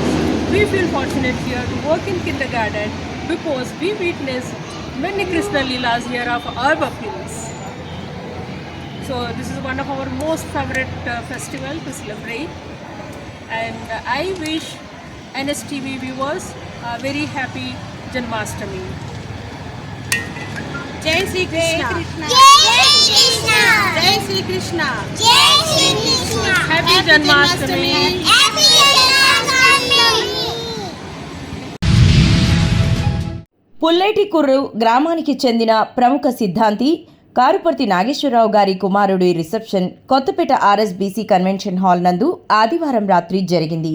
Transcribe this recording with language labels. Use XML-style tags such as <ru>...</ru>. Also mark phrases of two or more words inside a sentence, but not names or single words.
<en>We feel fortunate here to work in kindergarten because we witnessed many Krishna Leelas here of our pupils. So this is one of our most favorite festival to celebrate. And I wish NSTV viewers a very happy Janmashtami.</en> <hi>जय श्री कृष्ण. जय श्री कृष्ण. जय श्री कृष्ण. जय श्री कृष्ण.</hi> <en>Happy Janmashtami. Happy Janmashtami.</en> <te>పుల్లేటికుర్రు గ్రామానికి చెందిన ప్రముఖ సిద్ధాంతి కారుపర్తి నాగేశ్వరరావు గారి కుమారుడి రిసెప్షన్ కొత్తపేట ఆర్ఎస్బీసీ</te> <en>convention hall</en> <te>నందు ఆదివారం రాత్రి జరిగింది.</te>